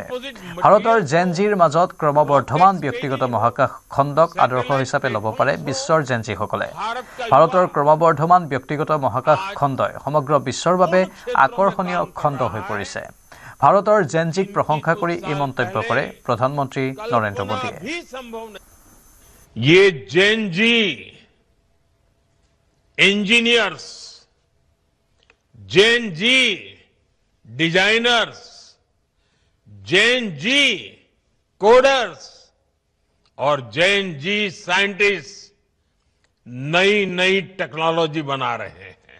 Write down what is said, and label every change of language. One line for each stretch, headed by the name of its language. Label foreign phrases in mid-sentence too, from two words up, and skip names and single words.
Assamese: ভাৰতৰ জেনজিৰ মাজত ক্ৰমবৰ্ধমান ব্যক্তিগত মহাকাশ খণ্ডক আদৰ্শ হিচাপে ল'ব পাৰে বিশ্বৰ জেনজিসকলে। ভাৰতৰ ক্ৰমবৰ্ধমান ব্যক্তিগত মহাকাশ খণ্ডই সমগ্ৰ বিশ্বৰ বাবে আকৰ্ষণীয় খণ্ড হৈ পৰিছে। ভাৰতৰ জেনজিক প্ৰশংসা কৰি এই মন্তব্য কৰে প্ৰধানমন্ত্ৰী নৰেন্দ্ৰ মোদীয়ে।
Hindi: ये
English: GenZ engineers, GenZ designers, GenZ coders
Hindi: और
English: GenZ scientist
Hindi: नई नई टेक्नोलॉजी बना रहे हैं।